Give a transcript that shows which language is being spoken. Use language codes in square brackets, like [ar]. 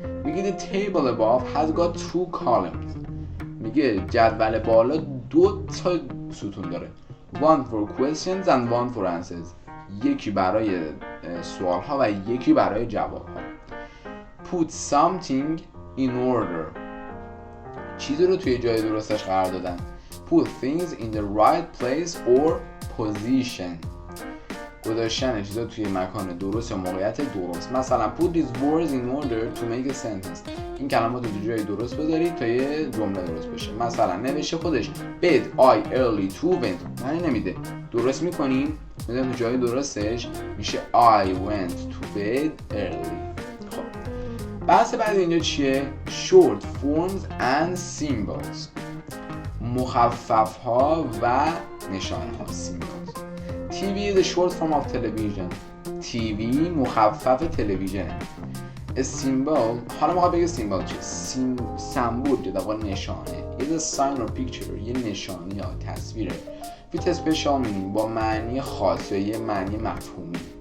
[en] میگه the table above has got two columns. [fa] میگه جدول بالا 2 تا ستون داره. [en] One for questions and one for answers. [fa] یکی برای سوال ها و یکی برای جواب ها. [en] Put something in order. [fa] چیزی رو توی جای درستش قرار دادن. [en] Put things in the right place or position. [fa] گذاشتن چیزا توی مکان درست یا موقعیت درست. [en] مثلا put these words in order to make a sentence. [fa] این کلمات رو توی جای درست بذارید تا یه جمله درست بشه. مثلا نوشته خودش [en] bed I early to went. [fa] معنی نمیده. درست میکنیم میذاریم تو جای درستش میشه [en] I went to bed early. [fa] خب بحث بعد اینجا چیه؟ [en] short forms and symbols. [fa] مخفف ها و نشانه ها. symbols. [en] TV is a short form of television. [fa] TV مخفف تلویزیونه. A symbol، حالا ما بگیم سیمبل چیه؟ سمبول که در واقع نشانه. [en] is a sign or picture، [fa] یه نشانی یا تصویره. [en] with a special meaning، [fa] با معنی خاص یا یه معنی مفهومی.